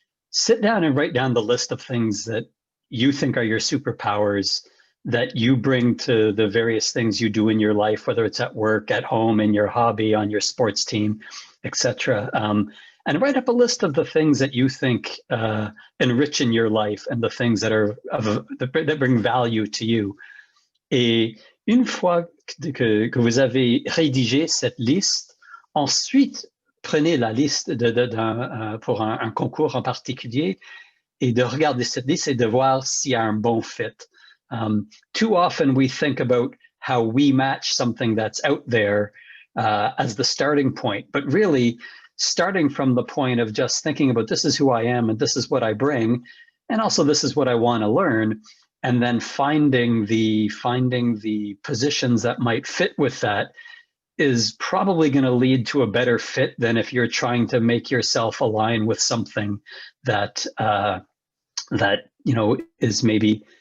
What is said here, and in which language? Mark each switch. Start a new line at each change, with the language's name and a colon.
English: Sit down and write down the list of things that you think are your superpowers, that you bring to the various things you do in your life, whether it's at work, at home, in your hobby, on your sports team, etc. And write up a list of the things that you think enrich in your life and the things that are that bring value to you.
French: Et une fois que vous avez rédigé cette liste, ensuite prenez la liste pour un concours en particulier et de regarder cette liste et de voir s'il y a un bon fit.
English: Too often we think about how we match something that's out there as the starting point, but really starting from the point of just thinking about, this is who I am and this is what I bring, and also this is what I want to learn, and then finding the positions that might fit with that is probably going to lead to a better fit than if you're trying to make yourself align with something that that, you know, is maybe